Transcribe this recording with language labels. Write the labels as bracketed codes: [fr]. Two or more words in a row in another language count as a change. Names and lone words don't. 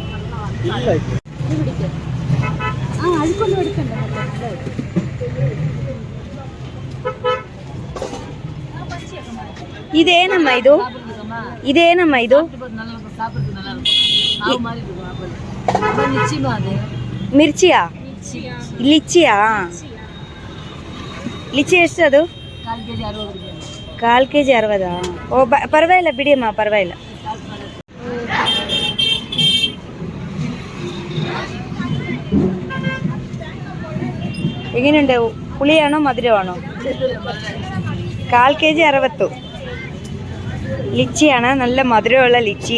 [te] ఇదేనమ్మా ఇది మిర్చియా? లిచ్చియా? [kn] ಲಿಚ್ಚಿ ಎಷ್ಟು ಅದು? 1/4 kg 60. ಓ ಪರವಾಗಿಲ್ಲ ಬಿಡಿಯಮ್ಮ, ಪರವಾಗಿಲ್ಲ. [ml] എങ്ങനെയുണ്ട്? പുളിയാണോ മധുരമാണോ? 1/4 kg 60. ലിച്ചിയാണ്, നല്ല മധുരമുള്ള ലിച്ചി.